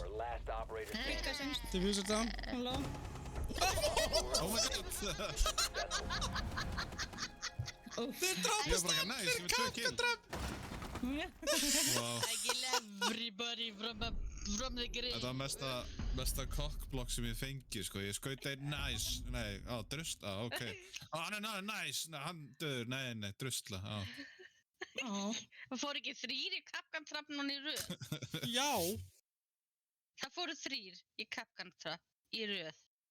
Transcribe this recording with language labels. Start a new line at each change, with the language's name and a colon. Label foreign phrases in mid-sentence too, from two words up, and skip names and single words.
English: Diffuser down. Hello. Oh my god.
Icelandic: Þeir drápast allir kapkatröpp.
English: Wow. I kill everybody from the grave.
Icelandic: Þetta var mesta cockblock sem ég fengi, sko. Ég skaut einn nice. Nei, drusla, ok. Hann er nice. Hann döður, nei, drusla, Það fór ekki 3 í kapkantrapp núna í röð? Já. Það fóru 3 í kapkantrapp í röð.